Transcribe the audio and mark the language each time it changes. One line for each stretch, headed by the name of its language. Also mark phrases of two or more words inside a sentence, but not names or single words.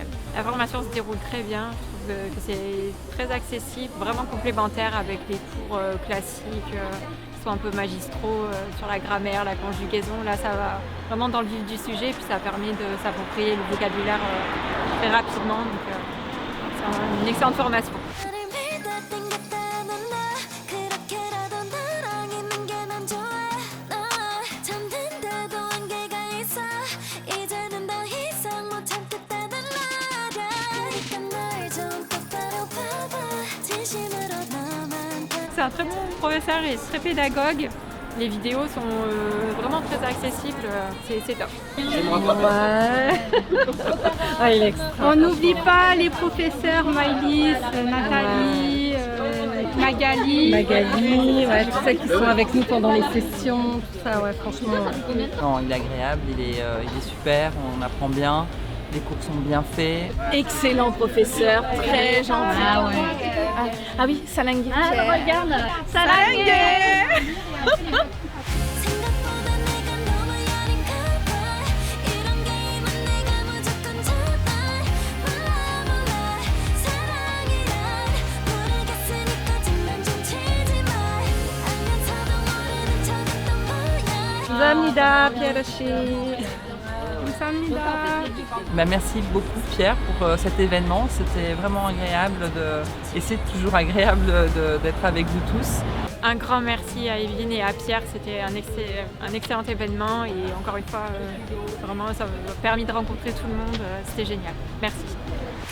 French: La formation se déroule très bien. Je trouve que c'est très accessible, vraiment complémentaire avec les cours classiques qui sont un peu magistraux sur la grammaire, la conjugaison. Là, ça va vraiment dans le vif du sujet puis ça permet de s'approprier le vocabulaire très rapidement. Donc, c'est une excellente formation.
Korean: 나를 믿어 땡겼다는 나 그렇게라도 너랑 있는 게 난 좋아. 너 잠든데도 한계가 있어. 이제는 더 이상 못 참겠다는 말야. 그러니까 날 좀 똑바로 봐봐. 진심으로 너만 봐.
French: C'est un très bon professeur et très pédagogue. Les vidéos sont vraiment très accessibles, c'est top. Ouais. Ah, il est extra. On n'oublie pas les professeurs Maïlis, Nathalie, Magali. Magali, ouais, tous ceux qui sont avec nous pendant les sessions, tout ça, ouais, franchement. Non, il est agréable, il est super, on apprend bien, les cours sont bien faits. Excellent professeur, très gentil. Ah ouais. Ah oui, Salangé. Ah regarde, ça l'a
Korean: 생각보다 내가 너무 여린가 봐. 이런 게임은 내가 무조건 잡아. 몰라 사랑이란 모르겠으니까 장난 좀 치지 마. 알면서도 모르는 척했던 거야.
French: nous a amené
Korean: 감사합니다, 피에르 씨. 감사합니다.
French: Merci beaucoup Pierre pour cet événement, c'était vraiment agréable et c'est toujours agréable d'être avec vous tous. Un grand merci à Evelyne et à Pierre, c'était un excellent événement et encore une fois, vraiment ça m'a permis de rencontrer tout le monde, c'était génial.